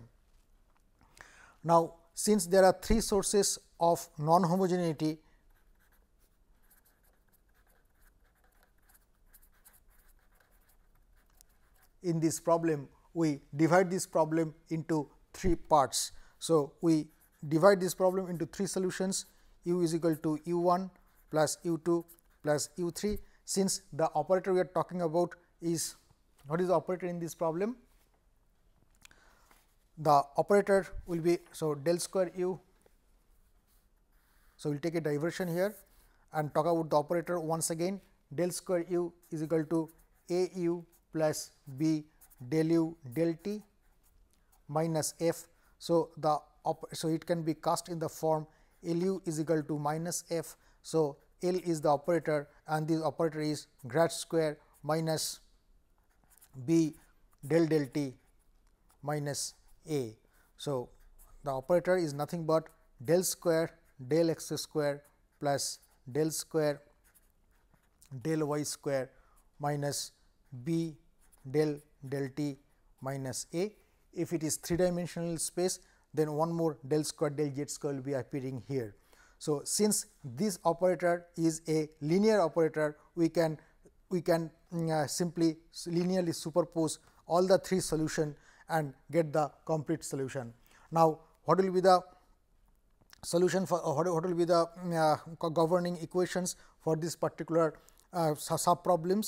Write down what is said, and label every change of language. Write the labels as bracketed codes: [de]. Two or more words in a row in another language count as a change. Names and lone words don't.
[en] Now, since there are three sources of non-homogeneity, in this problem, we divide this problem into three parts. So, we divide this problem into three solutions, u is equal to u1 plus u2 plus u3. Since the operator we are talking about is, what is the operator in this problem? The operator will be, so del square u. So, we will take a diversion here and talk about the operator once again. Del square u is equal to a u plus b del u del t minus f. So, so it can be cast in the form L u is equal to minus f. So, L is the operator and this operator is grad square minus b del del t minus a. So, the operator is nothing but del square del x square plus del square del y square minus b del del t minus a. If it is three dimensional space, then one more del square del z square will be appearing here. So, since this operator is a linear operator, we can simply linearly superpose all the three solution and get the complete solution. Now, what will be the solution for what will be the governing equations for this particular sub problems?